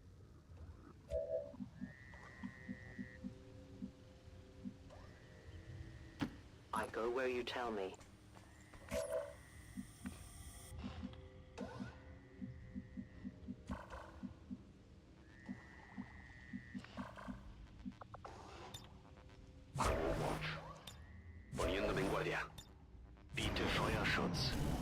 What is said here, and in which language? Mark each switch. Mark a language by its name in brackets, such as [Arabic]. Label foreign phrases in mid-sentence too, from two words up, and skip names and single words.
[English] I go where you tell me. I will watch. [Spanish] Poniéndome en guardia. [German] Bitte Feuerschutz.